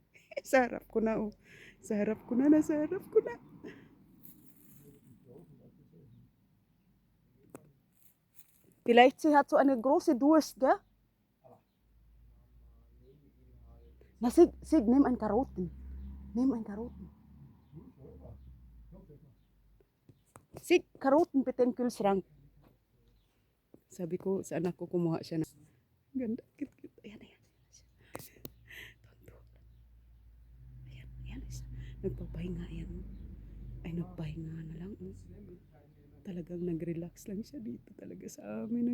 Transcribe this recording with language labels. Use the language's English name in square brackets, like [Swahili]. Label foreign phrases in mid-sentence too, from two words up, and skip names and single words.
[Filipino] Sa harap ko na oh. Sa harap ko na, nasa harap ko na. [German] Vielleicht sie hat so eine große Durst, gell? Na, Sig, Sig, nimm ein Karotten. Nimm ein Karotten. Sig, Karotten bitte im Kühlschrank. [Filipino] Sabi ko sa anak ko, kumuha siya na. Ganda, cute, cute. Ayan, ayan. Tonto. Ayan, ayan. Nagpapahinga yan. Ay, nagpahinga na lang. Oh. Talagang nag-relax lang siya dito talaga sa amin.